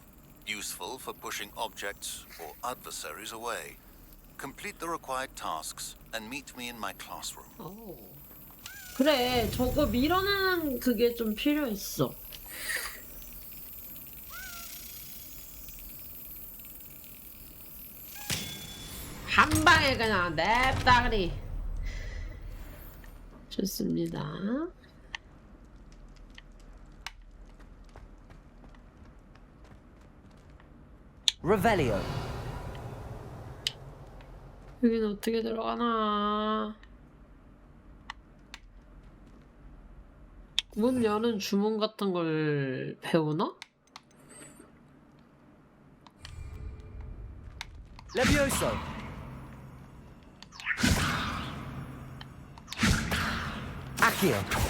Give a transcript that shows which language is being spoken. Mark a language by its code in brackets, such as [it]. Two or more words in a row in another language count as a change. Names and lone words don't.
[en] Useful for pushing objects or adversaries away. Complete the required tasks and meet me in my classroom. [ko] 그래, 저거 밀어내는 그게 좀 필요했어. 한 방에 그냥 냅다그리. 좋습니다. Revelio. 여기는 어떻게 들어가나? 문 여는 주문 같은 걸 배우나? Levioso. Accio.